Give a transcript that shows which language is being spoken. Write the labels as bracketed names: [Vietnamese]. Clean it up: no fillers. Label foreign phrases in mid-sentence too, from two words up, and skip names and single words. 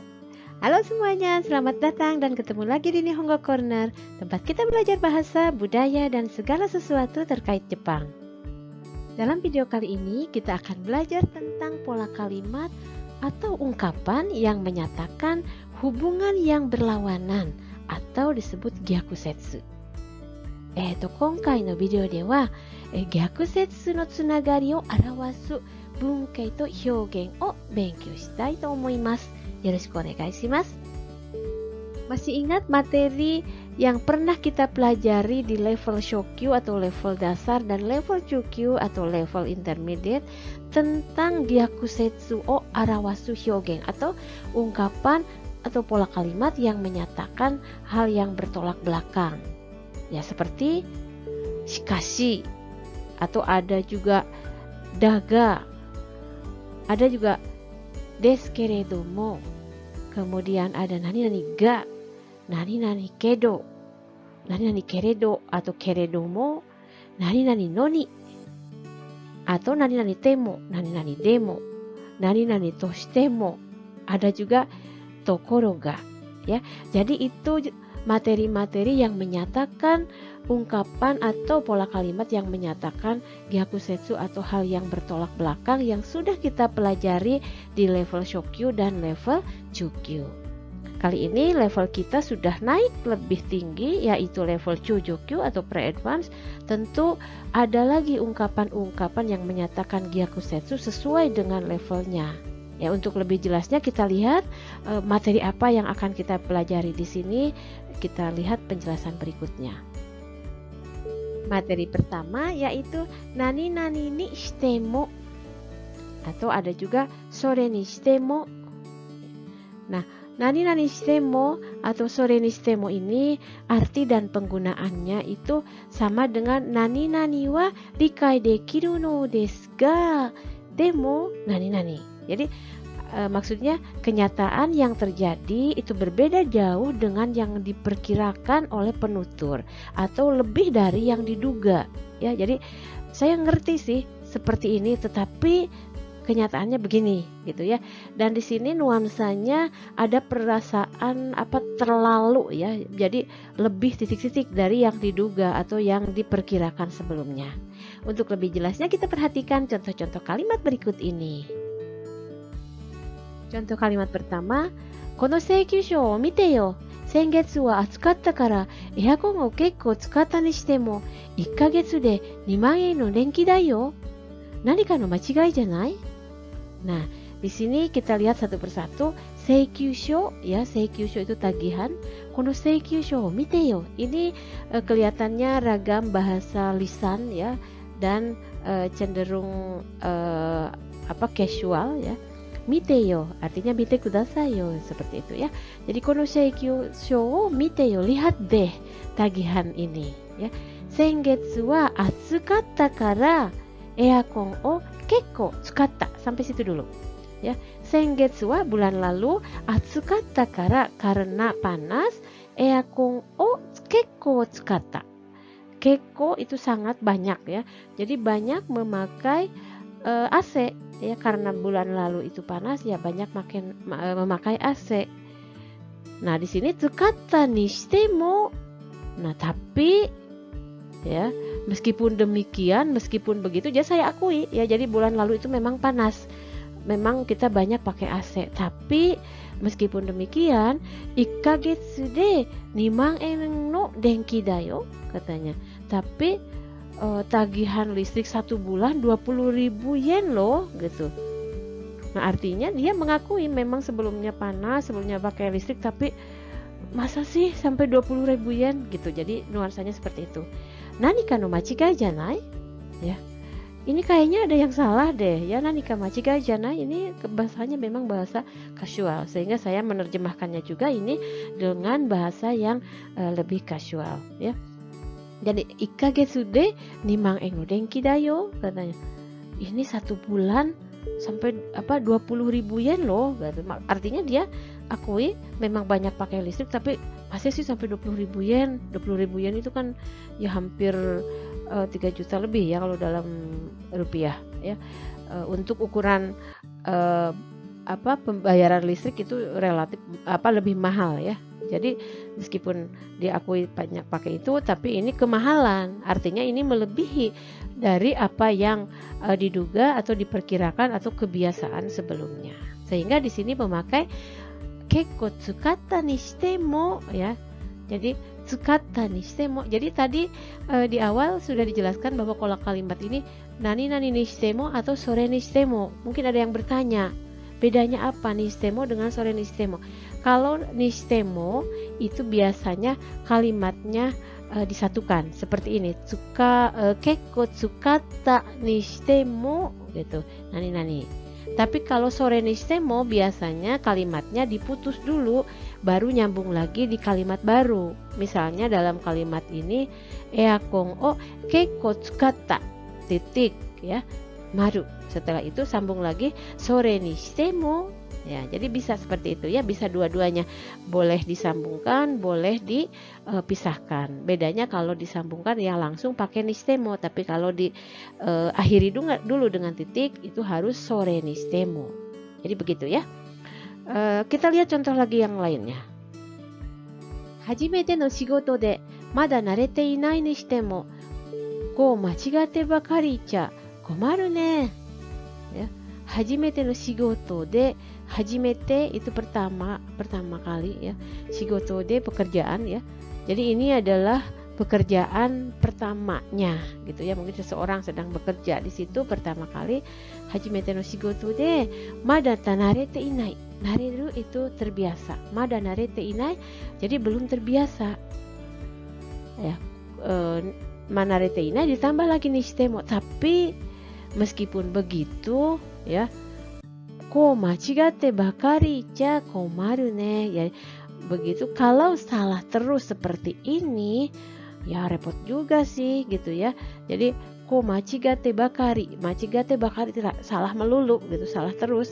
[Indonesian] Halo semuanya, selamat datang dan ketemu lagi di Nihongo Corner, tempat kita belajar bahasa, budaya, dan segala sesuatu terkait Jepang. Dalam video kali ini, kita akan belajar tentang pola kalimat atau ungkapan yang menyatakan hubungan yang berlawanan atau disebut gyakusetsu. [Japanese] 今回のビデオでは、逆接のつながりを表す文型と表現を勉強したいと思います。よろしくお願いします。 [Indonesian] Masih ingat materi yang pernah kita pelajari di level Shokyu atau level dasar dan level Chukyu atau level intermediate tentang [Japanese] 逆接を表す表現 [Indonesian] atau ungkapan atau pola kalimat yang menyatakan hal yang bertolak belakang. Ya, seperti shikashi, atau ada juga daga, ada juga [Japanese] ですけれども, [Indonesian] kemudian ada [Japanese] 何々が、何々けど、何々けれど atau けれども、何々のに, atau 何々ても、何々でも、何々としても, [Indonesian] ada juga [Japanese] ところが. [Indonesian] Ya, jadi itu materi-materi yang menyatakan ungkapan atau pola kalimat yang menyatakan gyakusetsu atau hal yang bertolak belakang yang sudah kita pelajari di level Shokyu dan level Chukyu. Kali ini level kita sudah naik lebih tinggi, yaitu level Chujokyu atau pre-advance. Tentu ada lagi ungkapan-ungkapan yang menyatakan gyakusetsu sesuai dengan levelnya. Ya, untuk lebih jelasnya kita lihat materi apa yang akan kita pelajari di sini. Kita lihat penjelasan berikutnya. Materi pertama yaitu [Japanese] 何々にしても, [Indonesian] atau ada juga [Japanese] それにしても. [Indonesian] Nah, [Japanese] 何々しても [Indonesian] atau [Japanese] それにしても [Indonesian] ini arti dan penggunaannya itu sama dengan [Japanese] 何々は理解できるのですがでも何々. [Indonesian] Jadi maksudnya kenyataan yang terjadi itu berbeda jauh dengan yang diperkirakan oleh penutur atau lebih dari yang diduga. Ya, jadi saya ngerti sih seperti ini, tetapi kenyataannya begini gitu ya. Dan di sini nuansanya ada perasaan terlalu ya. Jadi lebih titik-titik dari yang diduga atau yang diperkirakan sebelumnya. Untuk lebih jelasnya kita perhatikan contoh-contoh kalimat berikut ini. Contoh kalimat pertama, [Japanese] この請求書を見てよ。先月は暑かったからエアコンを結構使ったにしても1ヶ月で2万円の電気代よ。何かの間違いじゃない? [Indonesian] Nah, di sini kita lihat satu persatu. Seikyusho, ya, seikyusho itu tagihan. [Japanese] この請求書を見てよ. [Indonesian] Ini kelihatannya ragam bahasa lisan ya, dan cenderung casual ya. [Japanese] 見てよ, [Indonesian] artinya [Japanese] 見てくださいよ, [Indonesian] seperti itu ya. Jadi [Japanese] この請求書を見てよ, [Indonesian] lihat deh tagihan ini ya. [Japanese] 先月は暑かったからエアコンを結構使った. [Indonesian] Sampai situ dulu ya. [Japanese] 先月は [Indonesian] bulan lalu, [Japanese] 暑かったから [Indonesian] karena panas, [Japanese] エアコンを結構使った. [Indonesian] Kekko itu sangat banyak ya. Jadi banyak memakai AC ya, karena bulan lalu itu panas ya, banyak memakai AC. Nah, di sini [Japanese] 使ったにしても. [Indonesian] Nah, tapi ya, meskipun demikian, meskipun begitu, jadi saya akui ya, jadi bulan lalu itu memang panas. Memang kita banyak pakai AC, tapi meskipun demikian, [Japanese] 1 ヶ月で2万円の電気だよ, [Indonesian] katanya. Tapi tagihan listrik 1 bulan 20.000 yen loh gitu. Nah, artinya dia mengakui memang sebelumnya panas, sebelumnya pakai listrik, tapi masa sih sampai 20.000 yen gitu. Jadi nuansanya seperti itu. [Japanese] 何かの間違いじゃない? [Indonesian] Ya. Ini kayaknya ada yang salah deh. Ya, [Japanese] 何か間違いじゃない [Indonesian] ini bahasanya memang bahasa kasual, sehingga saya menerjemahkannya juga ini dengan bahasa yang lebih kasual ya. Jadi [Japanese] 1 ヶ月で2万円の電気だよ, [Indonesian] katanya. Ini 1 bulan sampai 20.000 yen loh, gitu. Artinya dia akui memang banyak pakai listrik, tapi masih sih sampai 20.000 yen. 20.000 yen itu kan ya hampir 3 juta lebih ya kalau dalam rupiah ya. Untuk ukuran pembayaran listrik itu relatif lebih mahal ya. Jadi meskipun diakui banyak pakai itu, tapi ini kemahalan. Artinya ini melebihi dari apa yang diduga atau diperkirakan atau kebiasaan sebelumnya. Sehingga di sini memakai [Japanese] 結構使ったにしても [Indonesian] ya. Jadi [Japanese] 使ったにしても. [Indonesian] Jadi tadi di awal sudah dijelaskan bahwa pola kalimat ini [Japanese] 何々にしても [Indonesian] atau [Japanese] それにしても. [Indonesian] Mungkin ada yang bertanya, bedanya apa [Japanese] にしても [Indonesian] dengan [Japanese] それにしても? [Indonesian] Kalau ni shite mo itu biasanya kalimatnya disatukan seperti ini. [Japanese] 結構使ったにしても gitu. 何々. [Indonesian] Tapi kalau [Japanese] それにしても [Indonesian] biasanya kalimatnya diputus dulu baru nyambung lagi di kalimat baru. Misalnya dalam kalimat ini [Japanese] エアコンを結構使った [Indonesian] titik ya. Maru. Setelah itu sambung lagi [Japanese] それにしても. [Indonesian] Ya, jadi bisa seperti itu ya, bisa dua-duanya. Boleh disambungkan, boleh dipisahkan. Bedanya kalau disambungkan ya langsung pakai [Japanese] にしても, [Indonesian] tapi kalau akhiri dulu dengan titik itu harus [Japanese] それにしても. [Indonesian] Jadi begitu ya. Kita lihat contoh lagi yang lainnya. [Japanese] 初めての仕事でまだ慣れていないにしてもこう間違えてばかりじゃ困るね. Ya. 初めての仕事で, [Indonesian] hajimete itu pertama kali ya. [Japanese] 仕事で [Indonesian] pekerjaan ya. Jadi ini adalah pekerjaan pertamanya gitu ya. Mungkin seseorang sedang bekerja di situ pertama kali. [Japanese] 初めての仕事でまだ慣れていない. [Indonesian] Nareru itu terbiasa. [Japanese] まだ慣れていない [Indonesian] jadi belum terbiasa. Ya. [Japanese] まだ慣れていない [Indonesian] ditambah lagi [Japanese] にしても, [Indonesian] tapi meskipun begitu ya, [Japanese] こう間違えてばかりじゃ困るね. [Indonesian] Ya, begitu kalau salah terus seperti ini ya repot juga sih gitu ya. Jadi [Japanese] こう間違えてばかり [Indonesian] salah melulu gitu, salah terus.